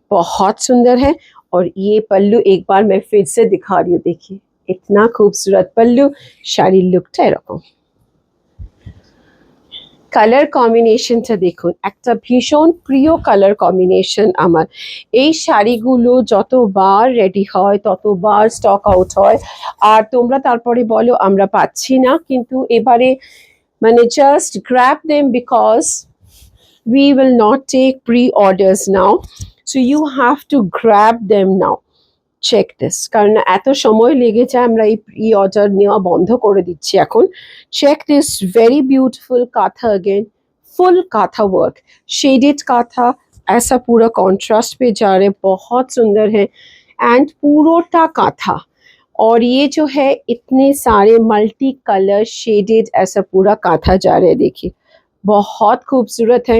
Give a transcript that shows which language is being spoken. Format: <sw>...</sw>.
<hi>बहुत सुंदर है। और ये पल्लू एक बार मैं फिर से दिखा रही हूँ, देखिए इतना खूबसूरत पल्लू,</hi> <bn>শাড়ির লুকটা এরকম। কালার কম্বিনেশনটা দেখুন, একটা ভীষণ প্রিয় কালার কম্বিনেশন আমার। এই শাড়িগুলো যতবার রেডি হয় ততবার স্টক আউট হয়, আর তোমরা তারপরে বলো আমরা পাচ্ছি না, কিন্তু এবারে মানে</bn> <en>Just grab them because we will not take pre-orders now, so you have to grab them now. Check this,</en> <bn>কারণ এত সময় লেগে যায়, আমরা এই প্রি অর্ডার নেওয়া বন্ধ করে দিচ্ছি এখন।</bn> <en>Check this very beautiful katha again, full katha work, shaded katha,</en> <hi>ऐसा पूरा contrast पे जा रहे, बहुत सुंदर है। एंड पूरोटा katha, और ये जो है इतने सारे मल्टी कलर शेडेड ऐसा पूरा काथा जा रहा है, देखिए बहुत खूबसूरत है।</hi>